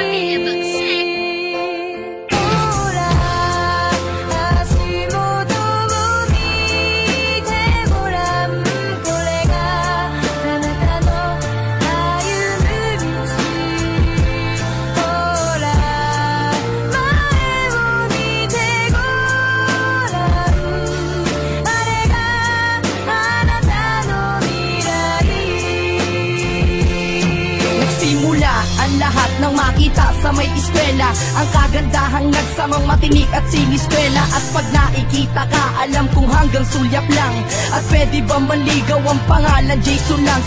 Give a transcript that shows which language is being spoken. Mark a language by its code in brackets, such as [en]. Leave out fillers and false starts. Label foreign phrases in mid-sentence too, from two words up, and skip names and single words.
[ja] ほら足元を見てごらん、これがあなたの歩む道。ほら前を見てごらん、あれがあなたの未来。 [tl] Nagsimula ang lahat ng makita sa may eskwela, ang kagandahang nagsamang matinik at siniskwela. At pag nakikita ka, alam kong hanggang sulyap lang. At pwede ba manligaw ang pangalan Jason lang?